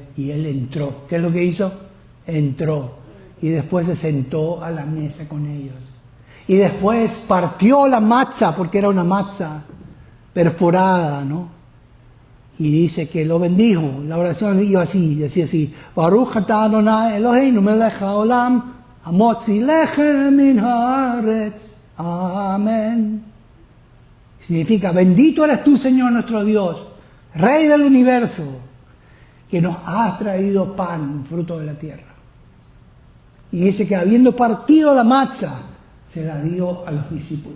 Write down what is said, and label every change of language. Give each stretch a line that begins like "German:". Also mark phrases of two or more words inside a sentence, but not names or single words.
Spanish: Y él entró. ¿Qué es lo que hizo? Entró. Y después se sentó a la mesa con ellos. Y después partió la matza, porque era una matza perforada, ¿no? Y dice que lo bendijo. La oración iba así, decía así:
Hebrew: ברוך אתה יהוה אלהינו מלך העולם, המוציא לחם מן הארץ.
Spanish: Amén. Significa, bendito eres tú, Señor nuestro Dios, Rey del universo, que nos has traído pan, fruto de la tierra. Y dice que habiendo partido la matza, se la dio a los discípulos.